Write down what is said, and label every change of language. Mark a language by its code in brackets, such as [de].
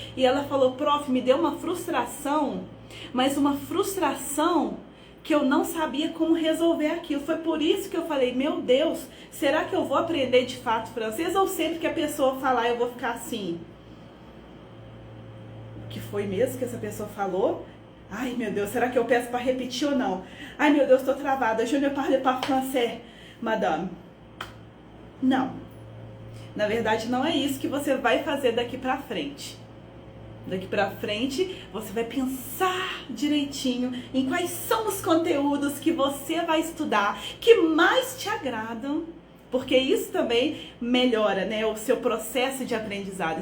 [pt] E ela falou, prof, me deu uma frustração, mas uma frustração que eu não sabia como resolver aquilo. Foi por isso que eu falei, meu Deus, será que eu vou aprender de fato francês ou sempre que a pessoa falar eu vou ficar assim? O que foi mesmo que essa pessoa falou? Ai, meu Deus, será que eu peço para repetir ou não? Ai, meu Deus, estou travada. [fr] Je ne parle pas français, madame. [pt] Não. Na verdade, não é isso que você vai fazer daqui para frente. Daqui para frente, você vai pensar direitinho em quais são os conteúdos que você vai estudar, que mais te agradam, porque isso também melhora, né, o seu processo de aprendizado.